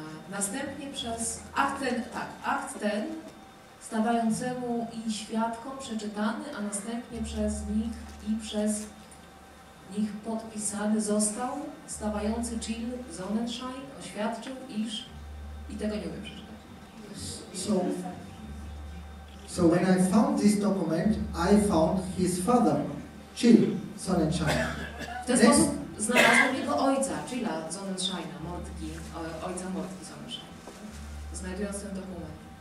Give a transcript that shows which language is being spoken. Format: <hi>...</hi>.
<pl>Następnie przez akt ten stawającemu i świadkom przeczytany, a następnie przez nich podpisany został stawający Chill Sonnenschein oświadczył, iż i tego nie umiem przeczytać.</pl> <en>So when I found this document, I found his father, Chill Sonnenschein.</en> <pl>W ten sposób znalazłem jego ojca, Chilla Sonnenscheina, ojca Mordki Sonnenscheina, znajdując ten dokument.</pl>